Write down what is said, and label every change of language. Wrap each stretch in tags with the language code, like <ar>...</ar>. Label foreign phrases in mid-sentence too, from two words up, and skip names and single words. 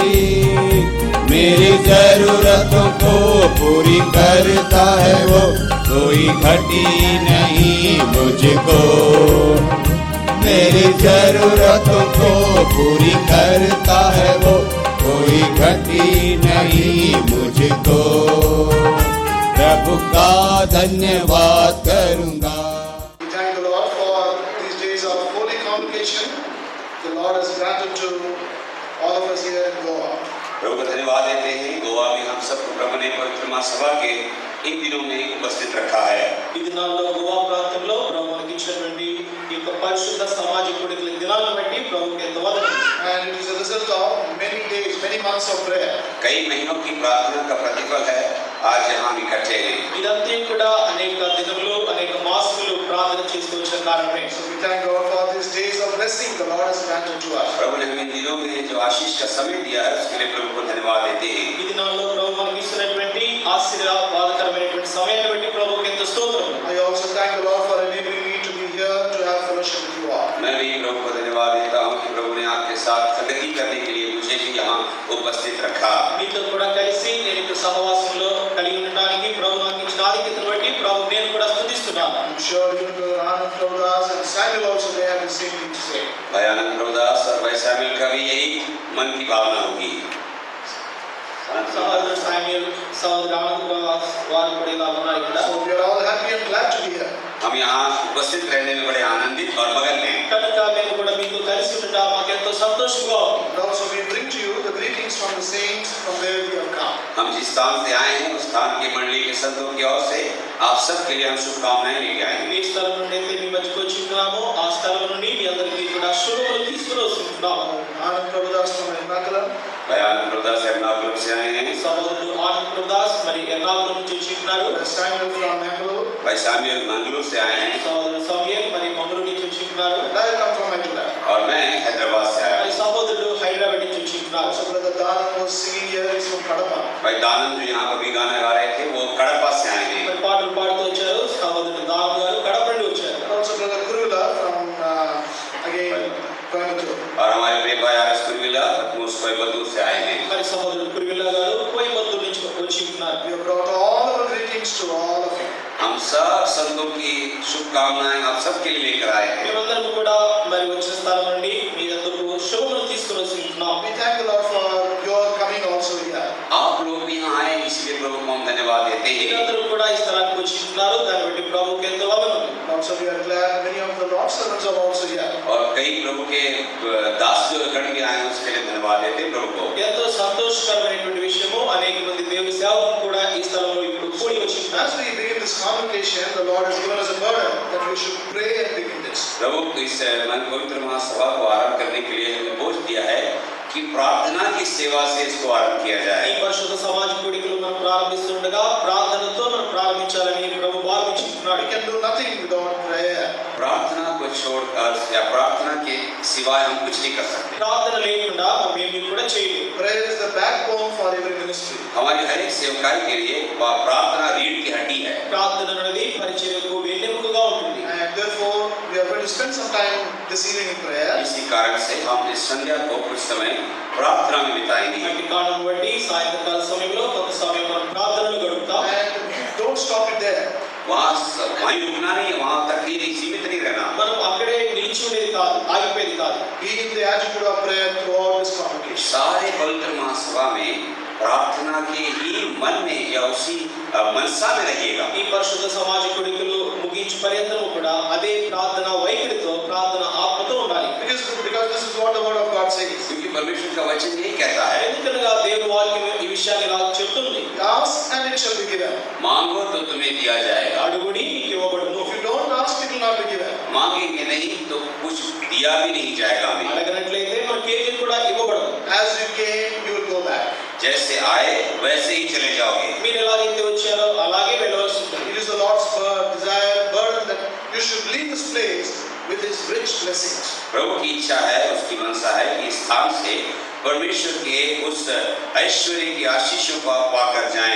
<hi>मेरी जरूरतों को पूरी करता है वो, कोई घटी नहीं मुझको, मेरी जरूरतों को पूरी करता है वो, कोई घटी नहीं मुझको, प्रभु का धन्यवाद करूंगा।</hi> <en>Thank the Lord for these days of holy convocation. The Lord has granted to all of us here in Goa.</en> <hi>प्रभु को धन्यवाद देते हैं, गोवा में हम सबको प्रभु ने पवित्र महासभा के इन दिनों में उपस्थित रखा है।</hi> <te>ఈ దినాల్లో గోవా ప్రాంతంలో ప్రభు మనకి ఇచ్చినటువంటి ఈ యొక్క పరిశుద్ధ సామాజిక కూడికల దినాలను బట్టి ప్రభువుకి ఎంతో వందనాలు.</te> <en>And it is a result of many days, many months of prayer.</en> <hi>कई महीनों की प्रार्थना का प्रतिफल है आज यहाँ हम इकट्ठे हैं।</hi> <te>ఇదంతా కూడా అనేక దినములు అనేక మాసములు ప్రార్థన చేస్తూ వచ్చిన కారణమే.</te> <en>So we thank God for these days of blessing the Lord has granted to us.</en> <hi>प्रभु ने हमें दिनों में जो आशीष का समय दिया है उसके लिए प्रभु को धन्यवाद देते हैं।</hi> <te>ఈ దినాల్లో ప్రభు మనకి ఇచ్చినటువంటి ఆశీర్వాదకరమైనటువంటి సమయాన్ని బట్టి ప్రభువుకి ఎంతో స్తోత్రం.</te> <en>I also thank the Lord for enabling me to be here to have fellowship with you all.</en> <hi>मैं भी प्रभु को धन्यवाद देता हूँ कि प्रभु ने आपके साथ संगति करने के लिए मुझे भी यहाँ उपस्थित रखा।</hi> <te>మీతో కూడా కలిసి నేను ఇక్కడ సహవాసంలో కలిగి ఉండడానికి ప్రభు నాకు ఇచ్చిన ఆధిక్యతను బట్టి ప్రభు నేను కూడా స్తుతిస్తున్నాను.</te> <en>I'm sure you know Anand Prabhudas and Samuel also they have the same thing to say.</en> <hi>भाई आनंद प्रभुदास और भाई सैमुअल का भी यही मन की भावना होगी।</hi> <te>సహోదరుడు సామ్యూయల్ సహోదరు ఆనంద్ వారు కూడా ఇలా ఉన్నారు ఇక్కడ.</te> <en>So we are all happy and glad to be here.</en> <hi>हम यहाँ उपस्थित रहने में बड़े आनंदित और मगन हैं।</hi> <te>కనుక మేము కూడా మీతో కలిసి ఉండటం మాకు ఎంతో సంతోషంగా ఉంది.</te> <en>And also we bring to you the greetings from the saints from where we have come.</en> <hi>हम जिस स्थान से आए हैं उस स्थान की मंडली के संतों की ओर से आप सब के लिए हम शुभकामनाएं लेके आए हैं।</hi> <te>ఏ స్థలం నుండి అయితే మీ మధ్యకు వచ్చి ఉన్నామో ఆ స్థలం నుండి మీ అందరికీ కూడా శుభములు తీసుకుని వస్తున్నాము.</te> <en>Anand Prabhudas from Ernakulam.</en> <hi>भाई आनंद प्रभुदास एर्नाकुलम से आए हैं।</hi> <te>సహోదరుడు ఆనంద్ ప్రదాస్ మరి ఎర్నాకుళం నుంచి వచ్చి ఉన్నారు.</te> <en>Samuel from Mangalore.</en> <hi>भाई साम्यूल मंगलूर से आए हैं</hi> <te>సహోదరుడు సమయల్ మరి మంగళూరు నుంచి వచ్చి ఉన్నారు.</te> <en>And I come from Hyderabad.</en> <hi>और मैं हैदराबाद से आया</hi> <te>మరి</te> <hi>हूँ।</hi> <te>సహోదరుడు హైదరాబాద్ నుంచి వచ్చి ఉన్నారు.</te> <en>Also brother Danand was singing here, he's from Kadapa.</en> <hi>भाई दानंद जो यहाँ पर भी गाना गा रहे थे वो कड़पा से आए हैं।</hi> <te>మరి పాటలు పాడుతూ వచ్చారు. సహోదరుడు దాము గారు కడప నుండి వచ్చారు.</te> <en>And also brother Kurula from again Coimbatore.</en> <hi>और हमारे प्रिय भाई आर एस कुरविला कोयबतूर से आए हैं।</hi> <te>మరి సహోదరుడు కురివిల్ల గారు కోయంబత్తూరు నుంచి వచ్చి ఉన్నారు.</te> <en>We have brought all</en> <hi>सब संतों की शुभकामनाएं आप सबके लिए लेकर आए हैं।</hi> <te>మేమందరం కూడా మరి వచ్చిన స్థలం నుండి మీ అందరూ శుభములు తీసుకుని వస్తున్నాం.</te> <en>We thank the Lord for your coming also here.</en> <hi>आप लोग भी यहाँ आए, इसलिए प्रभु को हम धन्यवाद देते हैं।</hi> <te>మీరందరూ కూడా ఈ స్థలానికి వచ్చిస్తున్నారు, దాన్ని బట్టి ప్రభువుకి ఎంతో వందనాలు.</te> <en>Also we are glad many of the Lord's servants are also here.</en> <hi>और कई प्रभु के दास जो गण भी आए हैं, उसके लिए धन्यवाद देते हैं प्रभु को।</hi> <te>ఎంతో సంతోషకరమైనటువంటి విషయము, అనేక మంది దేవుని సేవకులు కూడా ఈ స్థలంలో ఇప్పుడు కూడి వచ్చిస్తున్నారు.</te> <en>As we begin this convocation, the Lord has given us a burden that we should pray and begin this.</en> <hi>प्रभु इस मन पवित्र महासभा को आरंभ करने के लिए हमें बोझ दिया है कि प्रार्थना की सेवा से इसको आरंभ किया</hi> <te>ఈ</te> <hi>जाए।</hi> <te>పరిశుద్ధ సమాజ కూడికలు మనం ప్రారంభిస్తుండగా ప్రార్థనతో మనం ప్రారంభించాలని ప్రభు భావించుకున్నాడు.</te> <en>We can do nothing without prayer.</en> <hi>प्रार्थना को छोड़कर या प्रार्थना के सिवाय हम कुछ नहीं कर सकते।</hi> <te>ప్రార్థన లేకుండా మనం ఏమీ కూడా చేయలేము.</te> <en>Prayer is the backbone for every ministry.</en> <hi>हमारी हर एक सेवकाई के लिए वह प्रार्थना रीढ़ की हड्डी है।</hi> <te>ప్రార్థన అనేది పరిచర్యకు వెన్నెముకగా ఉంటుంది.</te> <en>And therefore, we are going to spend some time this evening in prayer.</en> <hi>इसी कारण से हम इस संध्या को कुछ समय प्रार्थना में बिताएंगे।</hi> <te>అట్టి కారణం బట్టి సాయంత్రకాల సమయంలో కొంత సమయం మనం ప్రార్థనలు గడుపుతాం.</te> <en>And don't stop it there.</en> <hi>वहीं रुकना नहीं, वहां तक ही नहीं सीमित नहीं रहना।</hi> <te>మనం అక్కడే నిలిచి ఉండేది కాదు, ఆగిపోయేది కాదు.</te> <en>Be in the attitude of prayer throughout this convocation.</en> <hi>सारे पवित्र महासभा में प्रार्थना के ही मन में या उसी मनसा में रहिएगा।</hi> <te>ఈ పరిశుద్ధ సమాజ కూడికలు ముగించు పర్యంతము కూడా అదే ప్రార్థన వైఖరితో, ప్రార్థన ఆత్మతో ఉండాలి.</te> <en>Because this is what the word of God says.</en> <hi>क्योंकि परमेश्वर का वचन यही कहता है,</hi> <te>ఎందుకనగా దేవుని వాక్యం ఈ విషయాన్ని ఇలా చెప్తుంది.</te> <en>Ask and it shall be given.</en> <hi>मांगो तो तुम्हें दिया जाएगा।</hi> <te>అడుగుడి మీకు ఇవ్వబడును.</te> <en>If you don't ask, it will not be given.</en> <hi>मांगेंगे नहीं तो कुछ दिया भी नहीं जाएगा हमें।</hi> <te>అడగనట్లయితే మనకేది కూడా ఇవ్వబడదు.</te> <en>As you came, you will go back.</en> <hi>जैसे आए वैसे ही चले जाओगे।</hi> <te>మీరు ఎలాగైతే వచ్చారో అలాగే వెళ్ళవలసి ఉంటుంది.</te> <en>It is the Lord's desire, burden that you should leave this place with His rich blessings.</en> <hi>प्रभु की इच्छा है, उसकी मनसा है कि इस स्थान से परमेश्वर के उस ऐश्वर्य की आशीषों को आप पाकर जाएं।</hi>